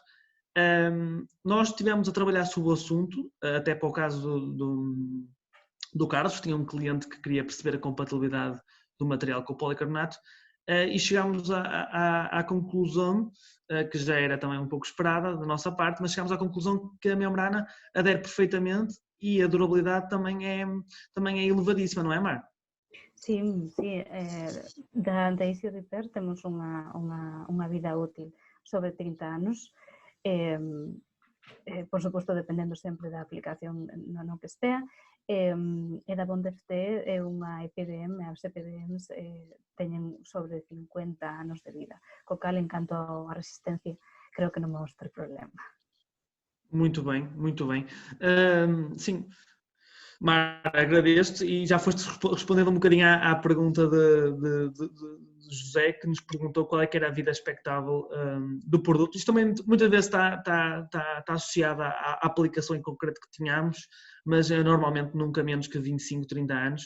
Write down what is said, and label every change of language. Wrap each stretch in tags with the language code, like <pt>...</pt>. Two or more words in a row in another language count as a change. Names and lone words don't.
<pt>Nós estivemos a trabalhar sobre o assunto, até para o caso do Carlos, tinha um cliente que queria perceber a compatibilidade do material com o policarbonato e chegámos à conclusão, que já era também um pouco esperada da nossa parte, mas chegámos à conclusão que a membrana adere perfeitamente e a durabilidade também é elevadíssima, não é, Mar?</pt> <gl>Sim, da Easy Repair temos unha vida útil sobre 30 anos, por suposto dependendo sempre da aplicación no que estea, e da Bond FT é unha EPDM, as EPDMs teñen sobre 50 anos de vida, co cal en canto a resistencia creo que non vamos ter problema.</gl> <pt>Muito bem, muito bem. Sim, Mar, agradeço e já foste respondendo um bocadinho à pergunta de José, que nos perguntou qual é que era a vida expectável do produto. Isto também muitas vezes está associado à aplicação em concreto que tínhamos, mas normalmente nunca menos que 25, 30 anos.</pt>